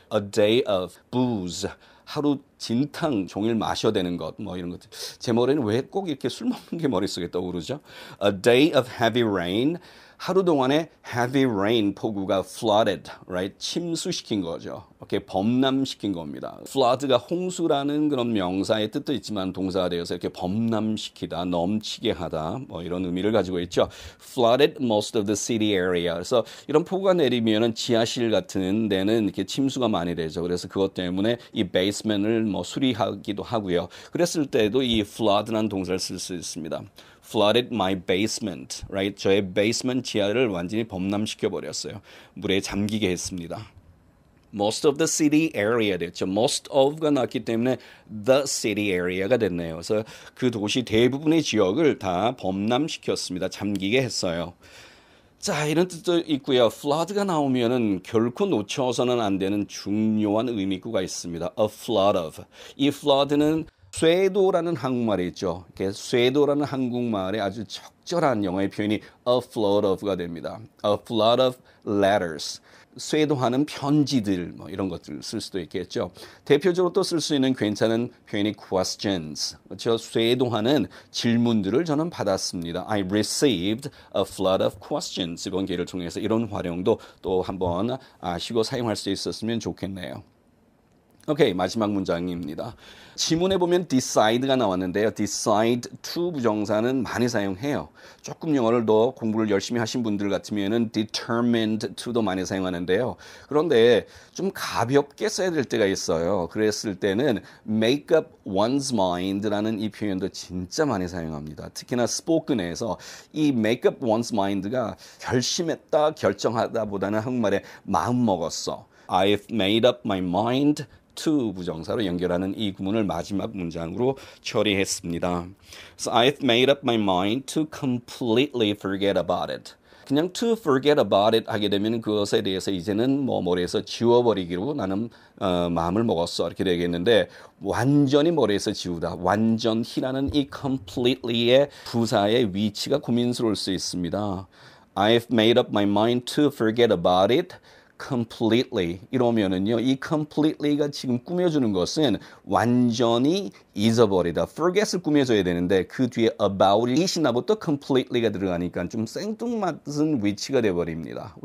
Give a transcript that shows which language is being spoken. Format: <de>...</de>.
<en>A day of booze,</en> <ko>하루 진탕 종일 마셔야 되는 것, 뭐 이런 것들. 제 머리는 왜 꼭 이렇게 술 먹는 게 머릿속에 떠오르죠?</ko> <en>A day of heavy rain,</en> <ko>하루 동안에</ko> <en>heavy rain</en> <ko>폭우가</ko> <en>flooded, right?</en> <ko>침수시킨 거죠. 이렇게 범람시킨 겁니다. flood가 홍수라는 그런 명사의 뜻도 있지만 동사가 되어서 이렇게 범람시키다, 넘치게 하다, 뭐 이런 의미를 가지고 있죠.</ko> <en>flooded most of the city area.</en> <ko>그래서 이런 폭우가 내리면은 지하실 같은 데는 이렇게 침수가 많이 되죠. 그래서 그것 때문에 이 basement을 뭐 수리하기도 하고요. 그랬을 때도 이 flood라는 동사를 쓸 수 있습니다.</ko> <en>flooded my basement, right?</en> <ko>저의 basement 지하를 완전히 범람시켜 버렸어요. 물에 잠기게 했습니다.</ko> <en>Most of the city area 됐죠. Most of가</en> <ko>나왔기 때문에</ko> <en>the city area가 됐네요.</en> <ko>그래서 그 도시 대부분의 지역을 다 범람시켰습니다. 잠기게 했어요. 자, 이런 뜻도 있고요. flood가 나오면은 결코 놓쳐서는 안 되는 중요한 의미구가 있습니다.</ko> <en>A flood of.</en> <ko>이 flood는 쇄도라는 한국말이 있죠. 이렇게 쇄도라는 한국말에 아주 적절한 영어의 표현이 a flood of가 됩니다.</ko> <en>A flood of letters.</en> <ko>쇄도하는 편지들 뭐 이런 것들을 쓸 수도 있겠죠. 대표적으로 또 쓸 수 있는 괜찮은 표현이 questions. 그렇죠? 쇄도하는 질문들을 저는 받았습니다.</ko> <en>I received a flood of questions.</en> <ko>이번 기회를 통해서 이런 활용도 또 한번 아시고 사용할 수 있었으면 좋겠네요. 오케이, 마지막 문장입니다. 지문에 보면 decide가 나왔는데요. decide to 부정사는 많이 사용해요. 조금 영어를 더 공부를 열심히 하신 분들 같으면은 determined to도 많이 사용하는데요. 그런데 좀 가볍게 써야 될 때가 있어요. 그랬을 때는 make up one's mind라는 이 표현도 진짜 많이 사용합니다. 특히나 spoken에서 이 make up one's mind가 결심했다, 결정하다 보다는 한국말에 마음 먹었어.</ko> <en>I've made up my mind</en> <ko>to 부정사로 연결하는 이 구문을 마지막 문장으로 처리했습니다.</ko> <en>So I've made up my mind to completely forget about it.</en> <ko>그냥</ko> <en>to forget about it</en> <ko>하게 되면 그것에 대해서 이제는 뭐 머리에서 지워버리기로 나는 마음을 먹었어 이렇게 되겠는데 완전히 머리에서 지우다 완전히라는 이 completely의 부사의 위치가 고민스러울 수 있습니다.</ko> <en>I've made up my mind to forget about it completely</en> <ko>이러면은요 이 completely가 지금 꾸며주는 것은 완전히 잊어버리다 forget을 꾸며줘야 되는데 그 뒤에 about it이 나부터 completely가 들어가니까 좀 생뚱맞은 위치가 돼버립니다.</ko>